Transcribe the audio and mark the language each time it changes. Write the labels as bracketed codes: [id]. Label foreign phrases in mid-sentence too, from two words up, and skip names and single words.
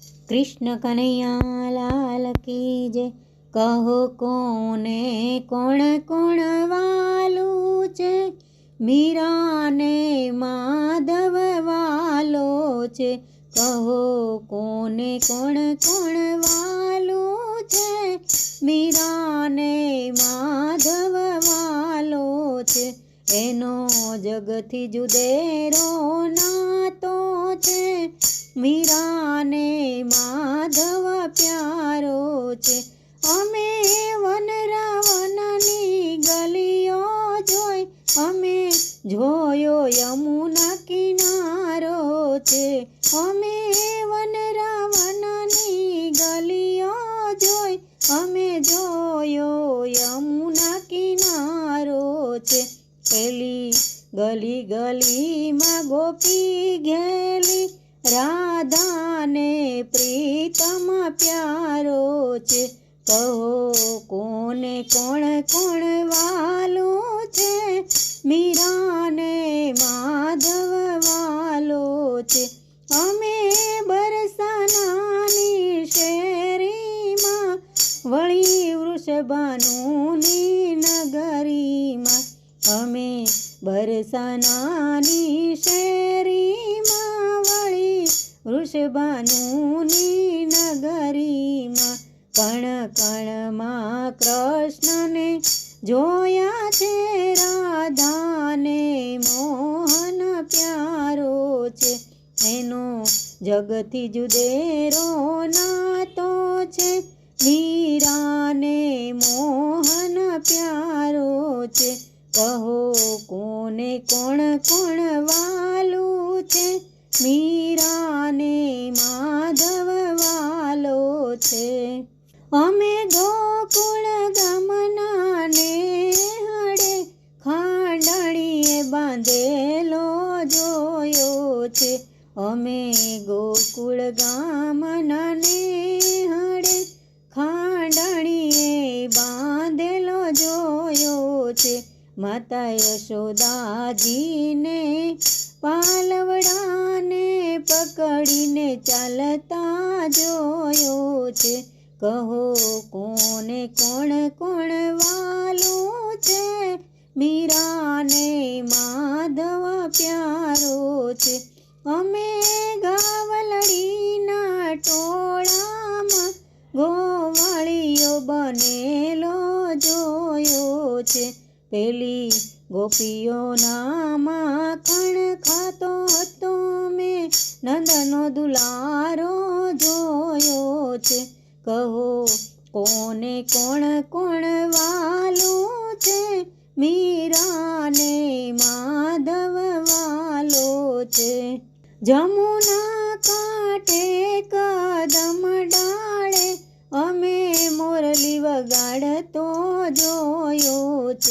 [hi] कृष्ण कन्हैया लाल की जय। [gu] કહો કોને કોણ કોણ વાલું છે, મીરા ને માધવ વાલો છે। કહો કોને કોણ કોણ વાલું છે, મીરા ને માધવ વાલો છે। એનો જગથી જુદેરો નાતો છે, મીરા ને માધવ પ્યારો છે। અમે વનરાવનની ગલીઓ જોઈ, અમે જોયો યમુના કિનારો છે। અમે વનરાવનની ગલીઓ જોઈ, અમે જોયો યમુના કિનારો છે। પેલી ગલી ગલી માં ગોપી ઘેલી, રાધા ને પ્રીતમ પ્યારો છે। કહો કોને કોણ કોણ વાલો છે, મીરા ને માધવ વાલો છે। અમે બરસાનાની શેરી માં, વળી વૃષભાનુની નગરી માં। અમે બરસાનાની શેરી માં, વળી વૃષભાનુની નગરી માં। કણ કણ માં કૃષ્ણ ને જોયા છે, રાધા ને મોહન પ્યારો છે। એનો જગથી જુદેરો નાતો છે, મીરા ને મોહન પ્યારો છે। કહો કોને કોણ કોણ વાલું છે, મીરા ને માધવ વાલો છે। અમે ગોકુળ ગામના નેહડે, ખાંડણીએ બાંધેલો જોયો છે। અમે ગોકુળ ગામના નેહડે, ખાંડણીએ બાંધેલો જોયો છે। માતા યશોદાજી ને પાલવડા ને પકડીને ચાલતા જોયો છે। કહો કોને કોણ કોણ વાલો છે, મીરા ને માધવ પ્યારો છે। અમે ગાવલડીના ટોળામાં ગોવાળિયો બનેલો જોયો છે। પેલી ગોપીઓના માખણ ખાતો હતો, મેં નંદનો દુલારો જોયો છે। કહો કોને કોણ કોણ વાલો છે, મીરા ને માધવ વાલો છે। જમુના કાંઠે કદમ ડાળે, અમે મોરલી વગાડતો જોયો છે।